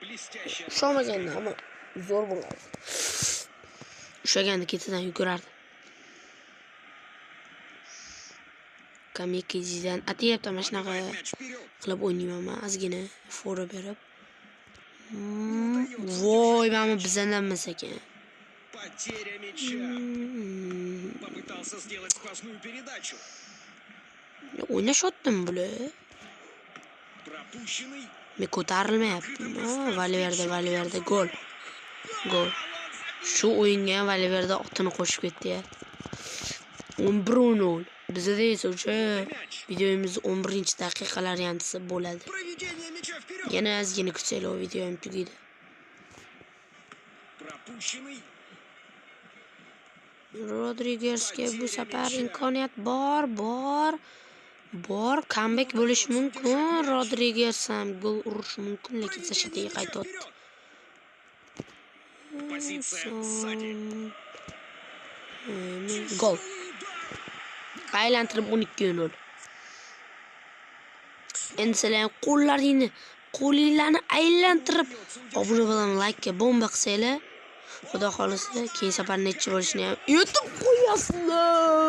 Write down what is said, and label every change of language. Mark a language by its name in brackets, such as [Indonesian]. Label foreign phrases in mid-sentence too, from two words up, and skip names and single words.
[Uzbek] Ushlamaganda, ammo zo'r bo'ladi. Ushaganda ketidan yugurardi. Kamikaze'dan atayapti mana shunaqa qilib o'ynayman men ozgina fora berib. Voy, mana bizdan emas ekan. [Russian] Потеря мяча. Попытался сделать сквозную передачу. [Uzbek] O'ynashyaptimi bular? [Russian] Пропущенный. [Uzbek] Men ko'tarilmayapti. Valverde gol. Gol. Shu o'yinga Valverde otini qo'shib ketdi-ya. 11-0. Bizda esa o'sha videomiz 11-daqiqalar yantisi bo'ladi. [Russian] Проведение мяча вперед. [Uzbek] Yana ozgina kutsanglar videom tugaydi. [Russian] Пропущенный. [Uzbek] Rodrigezga bu safar imkoniyat bor. Comeback bo'lishi mumkin. Rodrigez ham gol urishi mumkin, lekin Sashatiga qaytadi. [Russian] Позиция сзади. [Uzbek] Gol. Aylantirib 12-0. Endi sizlar qo'linglarni aylantirib obuna bilan like bomba qilsanglar, xudo xolisa keyin safar necha bo'lishini ham yutib qo'yasizlar.